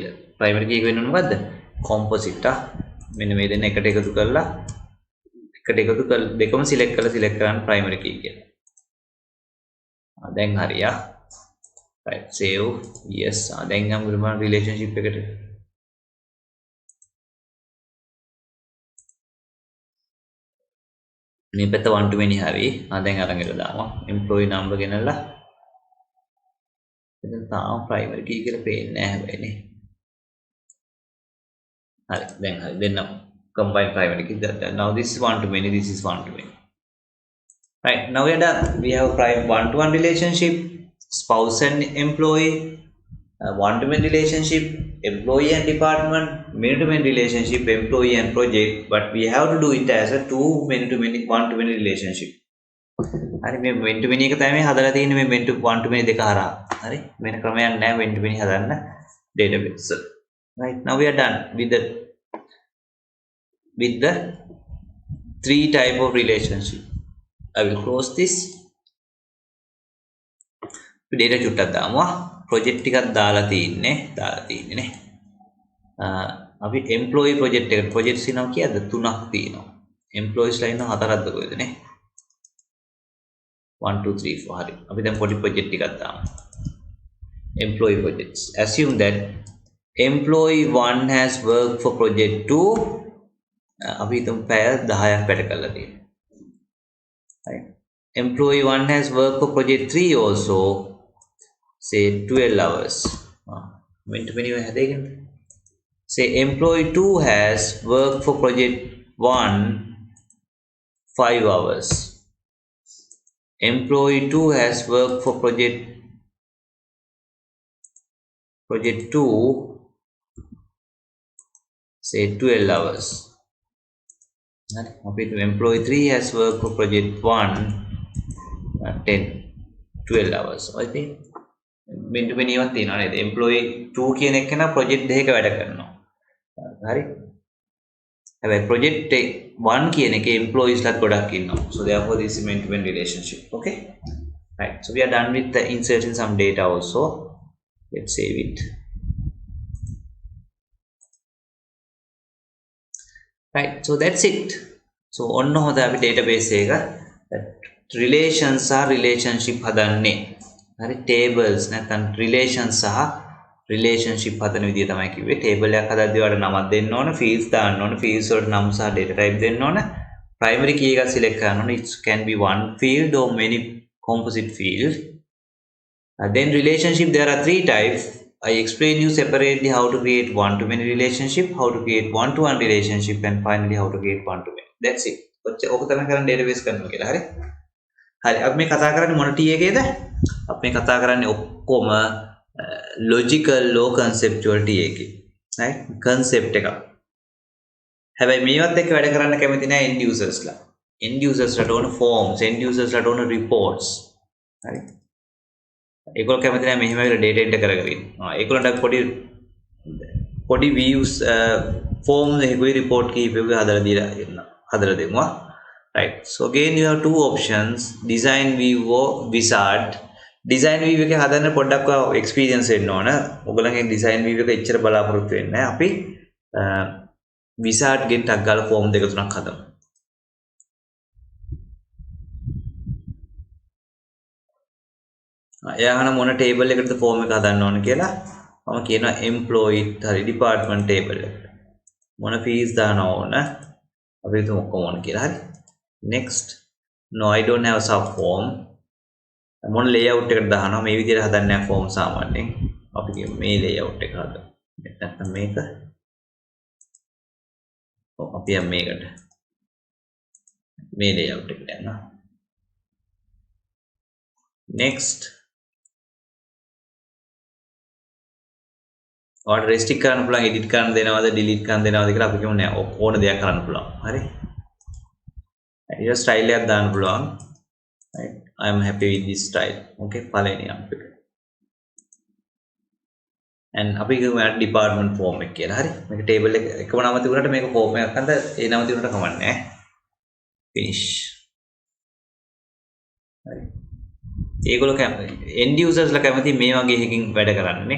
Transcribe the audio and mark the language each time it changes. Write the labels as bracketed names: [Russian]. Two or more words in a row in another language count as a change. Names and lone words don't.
[English] primary key [Sinhala] එක වෙන්නේ මොකද්ද? composite. මෙන්න මේ දෙන්න එකට එකතු කරලා දෙකම select කරන්න [English] primary key [Sinhala] කියලා. දැන් හරියා. [English] right save yes. [Sinhala] දැන් නම් ගිරමන් relationship එකට මේ පැත්ත [English] one to many [Sinhala] හරි. දැන් අරන් ඉල දාමු. [English] employee number [Sinhala] ගෙනල්ලා එතන තාම [English] primary key [Sinhala] කියලා පේන්නේ නැහැ හැබැයි නේ. හරි දැන් හරි දෙන්න [English] combine primary key. now this is one to many, this is one to many. right now we are done. we have one to one relationship, spouse and employee, one to many relationship, employee and department, many to many relationship, employee and project, but we have to do it as a many to many, one to many relationship. [Sinhala] හරි මේ [English] many to many [Sinhala] එක තමයි හදලා තියෙන්නේ මේ [English] many to one to many [Sinhala] දෙක හරහා. හරි වෙන ක්‍රමයක් නැහැ [English] many to many [Sinhala] හදන්න database. [English] right now we are done with the three type of relationship. I will close this. data [Sinhala] චුට්ටක් දාමුවා. project ටිකක් දාලා තියෙන්නේ නේ. අපි [English] employee project [Sinhala] එකට projects ඉනවා කීයද? 3ක් තියෙනවා. employees ලා ඉන්නවා 4ක්ද කොහෙද නේ? 1 2 3 4 හරි. අපි දැන් පොඩි project ටිකක් දාමු. [English] employee projects. Assume that employee 1 has worked for project 2. [Sinhala] අපි හිතමු පැය 10ක් වැඩ කරලා තියෙනවා. [English] Right. Employee 1 has worked for project 3 also, say 12 hours. Say employee 2 has worked for project 1 5 hours. Employee 2 has worked for project 2, say 12 hours. Employee 3 has worked for project 1 12 hours. I think [Sinhala] මෙන්න මේවත් තියෙනවා නේද? employee 2 කියන එක නා project දෙකක වැඩ කරනවා. හරි. හැබැයි project 1 කියන එකේ employees ලාත් ගොඩක් ඉන්නවා. [English] So therefore this is meant to be relationship. Okay. Right. So we are done with the inserting some data also. Let's save it. Right. So that's it. [Sinhala] So ඔන්න හොඳ අපි database එක relations සහ relationship හදන්නේ. හරි tables නැත්නම් relations සහ relationship හදන විදිය තමයි කිව්වේ. table එකක් හදද්දී ඔයාලට නමක් දෙන්න ඕන, fields දාන්න ඕන, fields වලට නම් සහ [English] data type [Sinhala] දෙන්න ඕන. primary key එකක් select කරන්න ඕන. [English] It can be one field or many composite field. Then relationship, there are 3 types. I explain you separately how to create one-to-many relationship, how to create one-to-one relationship, and finally how to create one-to-many. That's it. [Sinhala] ඔක තමයි කරන්නේ database කරනවා කියලා. හරි. හරි. අපි මේ කතා කරන්නේ මොන T එකේද? අපි මේ කතා කරන්නේ ඔක්කොම [English] logical low conceptual T [Sinhala] එකේ. right? concept එක. හැබැයි මේවත් එක්ක වැඩ කරන්න කැමති නැහැ [English] end users [Sinhala] ලා. [English] end users [Sinhala] ලාට ඕන forms, [English] end users [Sinhala] ලාට ඕන reports. හරි. ඒගොල්ලෝ කැමති නැහැ මෙහෙම වෙලා data enter කරගෙන ඉන්න. ඒගොල්ලන්ට පොඩි [English] views form [Sinhala] එකකුයි report කීපයක හදලා දෙමුවා. [English] Right. So again you have 2 options, design view or wizard. design view [Sinhala] එකේ හදන්න පොඩ්ඩක් experience වෙන්න ඕන. ඔයගොල්ලන්ගේ [English] design view [Sinhala] එක එච්චර බලාපොරොත්තු වෙන්නේ නැහැ. අපි wizard ගෙන් ටක් ගාලා form දෙක තුනක් හදමු. එයාගෙන මොන table එකකටද form එක හදන්න ඕන කියලා මම කියනවා employee හරි [English] department table [Sinhala] එකට. මොන fees දාන්න ඕන අපි හිතමු ඔක්කොම ඕන කියලා. හරි. [English] next. no I don't have sub form. [Sinhala] මොන layout එකකට දානවා මේ විදිහට හදන්නේ නැහැ form සාමාන්‍යයෙන්. අපි කියමු මේ layout එක හදමු. නැත්නම් මේක. අපි යමු මේකට. මේ layout එකට යනවා. next. ඔයාලට restrict කරන්න පුළුවන්, edit කරන්න දෙනවද, delete කරන්න දෙනවද කියලා අපි කියමු නෑ. ඕන දෙයක් කරන්න පුළුවන්. හරි. ඊට style එකක් දාන්න පුළුවන්. [English] right. I am happy with this style. [Sinhala] okay. පළවෙනි අම්ප එක. and අපි කියමු [English] department form [Sinhala] එක කියලා. හරි. මේක table එක එකම නම තිබුණාට මේක form එකක් අන්ද ඒ නම තිබුණාට කමන්නේ නෑ. finish. හරි. ඒගොල්ලෝ end users ලා කැමති මේ වගේ එකකින් වැඩ කරන්නේ.